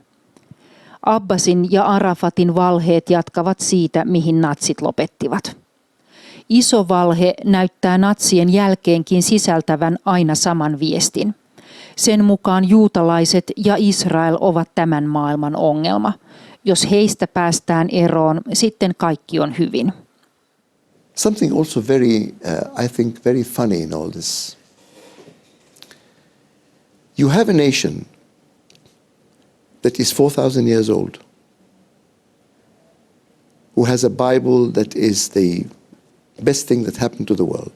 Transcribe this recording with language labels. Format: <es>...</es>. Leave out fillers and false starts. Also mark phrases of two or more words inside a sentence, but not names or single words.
<fi>Abbasin ja Arafatin valheet jatkavat siitä, mihin natsit lopettivat. Iso valhe näyttää natsien jälkeenkin sisältävän aina saman viestin. Sen mukaan juutalaiset ja Israel ovat tämän maailman ongelma. Jos heistä päästään eroon, sitten kaikki on hyvin.</fi> <en>Something also very, I think, very funny in all this. You have a nation that is 4,000 years old, who has a Bible that is the best thing that happened to the world.</en>